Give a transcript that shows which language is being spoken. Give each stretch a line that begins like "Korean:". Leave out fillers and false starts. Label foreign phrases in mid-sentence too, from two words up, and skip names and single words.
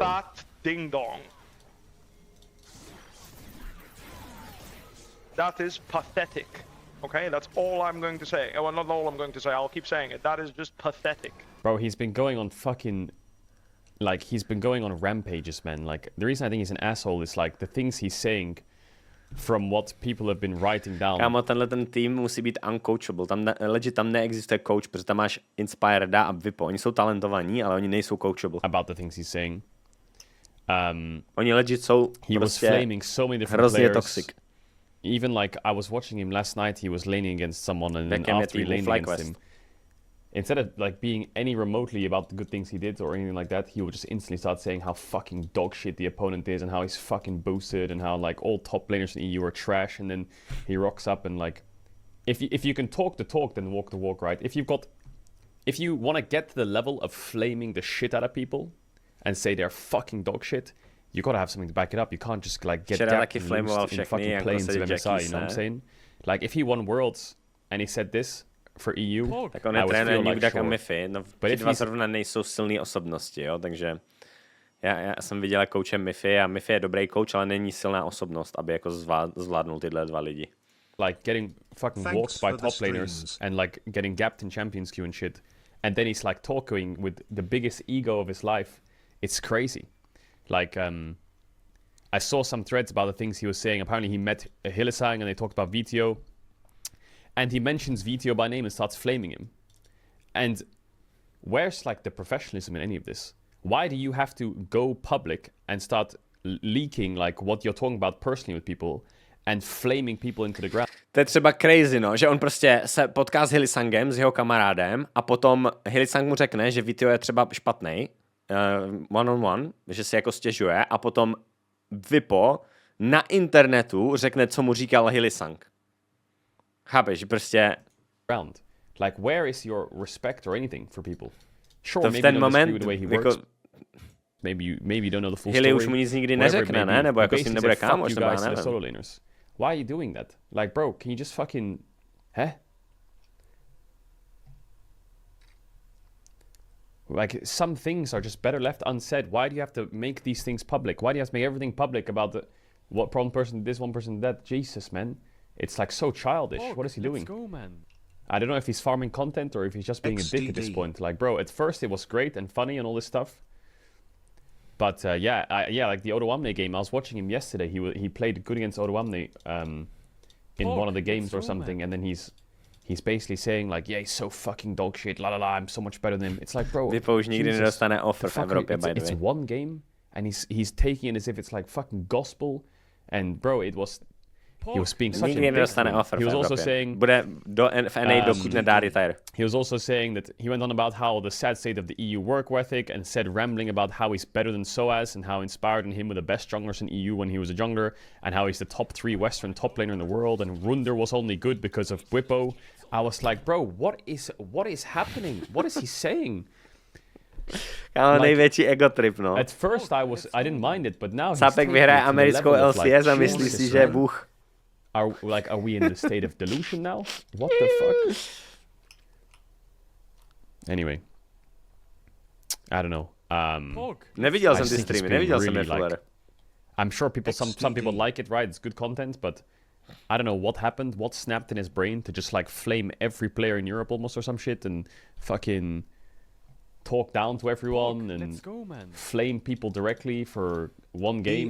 English: Fat ding dong. That is pathetic. Okay, that's all I'm going to say. Well, not all I'm going to say. I'll keep saying it. That is just pathetic. Bro, he's been going on fucking, like, he's been going on rampages, man. Like, the reason I think he's an asshole is like the things he's saying from what people have been writing down.
Czech: Kámo, tenhle ten tým musí být uncoachable. Tam neexistuje coach, protože tam máš Inspireda a Bwipo. Oni jsou talentovaní, ale oni nejsou coachable.
English: About the things he's saying.
Czech: Oni legit jsou
English: he was flaming so many different
Czech: hrozně
English: players.
Czech: toxic.
English: Even like I was watching him last night, he was laning against someone, and then after he laned against him, instead of like being any remotely about the good things he did or anything like that, he would just instantly start saying how fucking dog shit the opponent is and how he's fucking boosted and how like all top laners in EU are trash. And then he rocks up and like, if you can talk the talk, then walk the walk, right? If you want to get to the level of flaming the shit out of people and say they're fucking dog shit, you gotta have something to back it up. You can't just like get gapped and loosed in fucking planes of MSI, you know what I'm saying? Like if he won Worlds and he said this for EU,
Czech: tak on je trénuje Newdak a Miffy, no ti dva zrovna nejsou silný osobnosti, jo, takže já jsem viděl kouče Miffy a Miffy je dobrý kouč, ale není silná osobnost, aby jako zvládnul tyhle dva lidi.
English: Like getting fucking walked by top laners and like getting gapped in Champions Queue and shit, and then he's like talking with the biggest ego of his life. It's crazy. Like, I saw some threads about the things he was saying. Apparently he met Hylissang and they talked about Vetheo. And he mentions Vetheo by name and starts flaming him. And where's like the professionalism in any of this? Why do you have to go public and start leaking like what you're talking about personally with people and flaming people into the ground?
Czech: To je třeba crazy, no, že on prostě se potká s Hylissangem, s jeho kamarádem a potom Hylissang mu řekne, že Vetheo je třeba špatnej,
English: one-on-one,
Czech: že si jako stěžuje a potom Bwipo na internetu řekne, co mu říkal Hylissang. Chápeš, že prostě...
English: Like, where is your respect or anything for people? Sure, maybe you don't disagree with the way he works. Maybe you don't know the full Hyli story.
Czech: už mu nic nikdy neřekne, ne? Nebo jako s ním nebude kámoš, nebo já nevím.
English: Why are you doing that? Like, bro, can you just fucking... Like, some things are just better left unsaid. Why do you have to make these things public? Why do you have to make everything public about what one person did this, one person did that? Jesus, man. It's like so childish. What is he doing? Let's go, man. I don't know if he's farming content or if he's just being a dick at this point. Like, bro, at first it was great and funny and all this stuff. But yeah, like the Odoamne game, I was watching him yesterday. He played good against Odoamne in one of the games or something, and then he's basically saying like, yeah, he's so fucking dog shit, la la la, I'm so much better than him. It's like, bro,
Czech: Bwipo už nikdy nedostane offer v Evropě,
English: by the way. It's one game, and he's taking it as if it's like fucking gospel, and bro, he was being such a dick. He was also saying
Czech: bude v NA dokud nedá retire.
English: He was also saying that he went on about how the sad state of the EU work ethic and said rambling about how he's better than SOAS and how inspired in him were the best junglers in EU when he was a jungler and how he's the top 3 Western top laner in the world and Runder was only good because of Bwipo. I was like, bro, what is happening? What is he saying?
Czech: Kámo, největší
English: ego trip,
Czech: no.
English: At first I didn't mind it, but now
Czech: Sapek vyhraje americkou LCS a myslí si, že je bůh.
English: Are we in the state of delusion now? What the fuck? Anyway, I don't know.
Czech: Neviděl jsem ty streamy, neviděl jsem je fuller.
English: I'm sure some people like it, right? It's good content, but I don't know what happened, what snapped in his brain to just like flame every player in Europe almost or some shit and fucking talk down to everyone and flame people directly for one game.